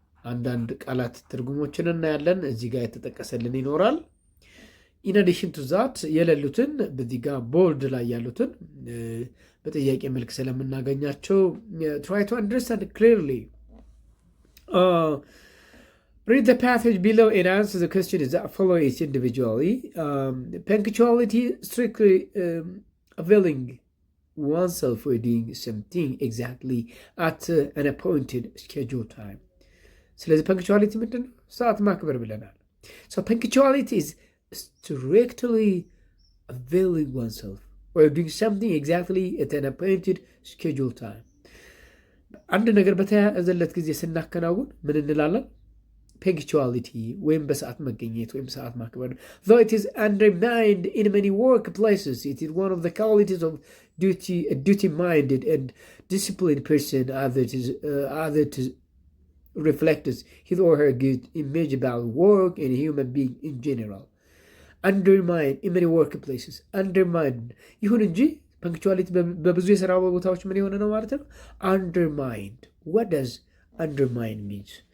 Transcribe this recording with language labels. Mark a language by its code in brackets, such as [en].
[am] አንዳንድ ቃላት ትርጉሞችን እናያለን። እዚህ ጋር የተጠቀሰልን ይኖራል። [en] In addition to that, [am] የሌሉትን በዚህ ጋር ቦርድ ላይ ያሉትን በጥያቄ መልክ ስለምናገኛቸው [en] try to understand clearly. Read the passage below and answer the questions that follow each individually. Punctuality, strictly availing oneself for doing something exactly at an appointed scheduled time. [am] ስለዚህ punctuality ምንድን ነው? ሰዓት ማክበር ብለናል. [en] So punctuality is strictly availing oneself or doing something exactly at an appointed scheduled time. [am] አንድ ነገር በተያዘለት ጊዜ ስናከናውን ምን እንላለን? [en] punctuality [am] ወይም በሰዓት መገኘት ወይም ሰዓት ማክበር። [en] Though it is undermined in many workplaces, it is one of the qualities of a duty-minded and disciplined person, other to reflects his or her good image about work and human being in general. Undermined in many workplaces. Undermined. [am] ይሁን እንጂ punctuality በብዙ የሥራ ቦታዎች ምን የሆነ ነው ማለት ነው? [en] Undermined. What does undermine means?